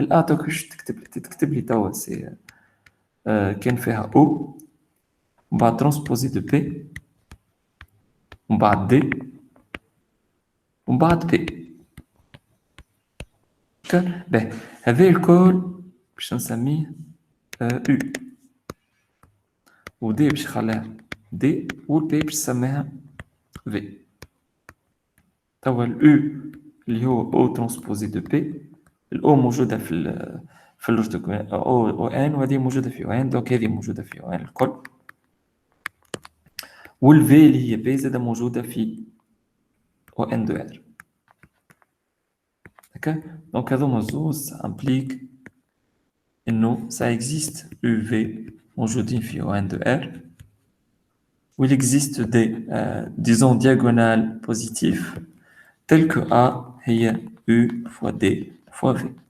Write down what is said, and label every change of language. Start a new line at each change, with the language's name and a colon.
Arabic: الA تكتب لي توا سي كان فيها
French: O on va transposer de P, on va D, on va P.
Arabic: Ben, هذا الكل باش نسميه U. و D باش نخليها D و P باش نسميها V. توا ال U اللي هو
French: O transposé de P.
Arabic: ال O موجودة في الارتوغونال O N وهذه موجودة في O N
French: donc
Arabic: هذه موجودة في O N الكل. والV اللي هي B زادة موجودة في ON de R.
French: D'accord? Donc
Arabic: هذوما زوز
French: implique إنه ça existe UV
Arabic: موجودين في
French: ON de R où il existe des disons diagonales positives telles que A هي U fois D fois V.